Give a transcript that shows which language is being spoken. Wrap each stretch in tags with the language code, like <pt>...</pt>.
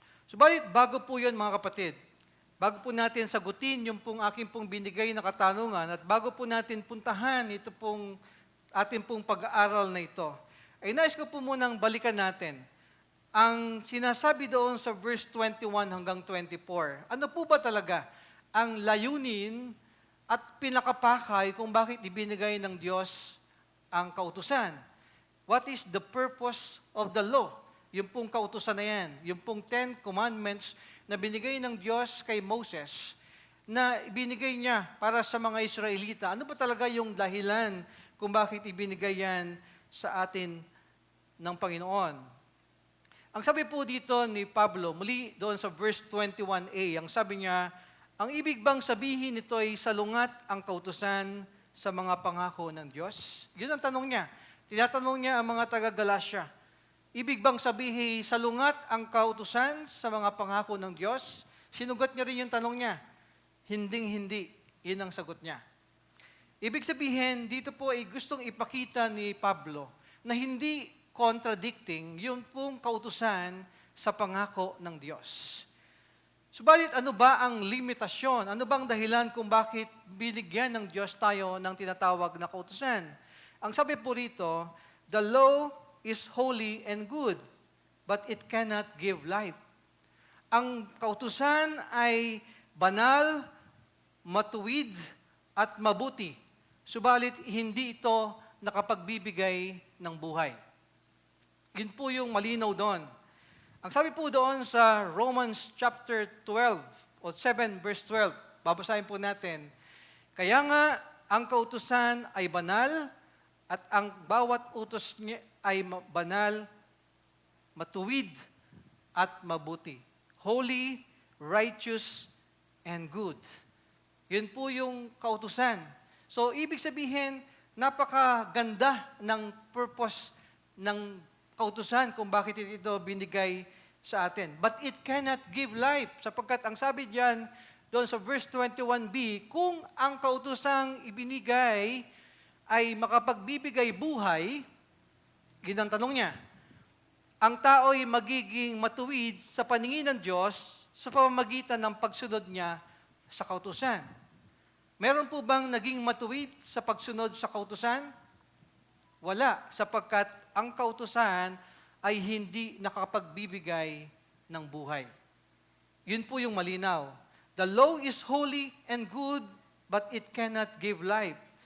<tl>Subalit, bago po yun mga kapatid, bago po natin sagutin yung pong aking pong binigay na katanungan at bago po natin puntahan ito pong ating pong pag-aaral na ito, ay nais ko po munang balikan natin ang sinasabi doon sa verse 21 hanggang 24. Ano po ba talaga ang layunin at pinakapakay kung bakit ibinigay ng Diyos ang kautusan?</tl> <en>What is the purpose of the law?</en> <tl>Yung pong kautusan na yan, yung pong 10 commandments na binigay ng Diyos kay Moses, na ibinigay niya para sa mga Israelita. Ano ba talaga yung dahilan kung bakit ibinigay yan sa atin ng Panginoon? Ang sabi po dito ni Pablo, muli doon sa verse 21a, ang sabi niya, ang ibig bang sabihin nito ay salungat ang kautusan sa mga pangako ng Diyos? Yun ang tanong niya. Tinatanong niya ang mga taga-Galatia. Ibig bang sabihin, salungat ang kautusan sa mga pangako ng Diyos? Sinugat niya rin yung tanong niya. Hinding-hindi. Yun ang sagot niya. Ibig sabihin, dito po ay gustong ipakita ni Pablo na hindi contradicting yung pong kautusan sa pangako ng Diyos. Subalit, ano ba ang limitasyon? Ano bang dahilan kung bakit binigyan ng Diyos tayo ng tinatawag na kautusan? Ang sabi po rito,</tl> <en>the law is holy and good, but it cannot give life.</en> <tl>ang kautusan ay banal, matuwid, at mabuti. Subalit, hindi ito nakapagbibigay ng buhay. Yun po yung malinaw doon. Ang sabi po doon sa Romans chapter 12, o 7 verse 12, babasahin po natin, kaya nga, ang kautusan ay banal, at ang bawat utos niya ay banal, matuwid, at mabuti.</tl> <en>Holy, righteous, and good.</en> <tl>Yun po yung kautusan. So, ibig sabihin, napakaganda ng purpose ng kautusan kung bakit ito binigay sa atin.</tl> <en>But it cannot give life,</en> <tl>sapagkat ang sabi diyan, doon sa verse 21b, kung ang kautusang ibinigay ay makapagbibigay buhay, yun ang tanong niya, ang tao'y magiging matuwid sa paningin ng Diyos sa pamamagitan ng pagsunod niya sa kautusan. Meron po bang naging matuwid sa pagsunod sa kautusan? Wala, sapagkat ang kautusan ay hindi nakakapagbibigay ng buhay. Yun po yung malinaw.</tl> <en>The law is holy and good, but it cannot give life.</en>